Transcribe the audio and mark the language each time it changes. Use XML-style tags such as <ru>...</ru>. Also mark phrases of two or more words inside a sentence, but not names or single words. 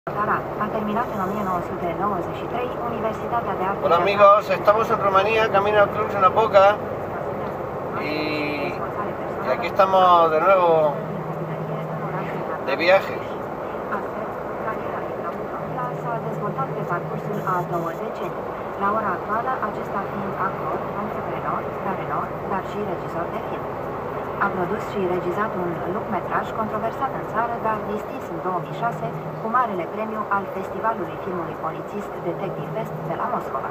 <ro>Ha terminat en 1993 Universitatea de Arte.</ro> <es>Hola amigos, estamos en Rumanía, camino al Cluj Napoca y aquí estamos de nuevo de viaje.</es> <ro>S-a dezvoltat pe parcursul a 2 decenii. La ora actuală, acesta fiind actor, antreprenor, dar și regizor de film. A produs și regizat un lungmetraj controversat în țară, dar distins în 2006 cu marele premiu al Festivalului Filmului Polițist Detective Fest de la Moscova.</ro>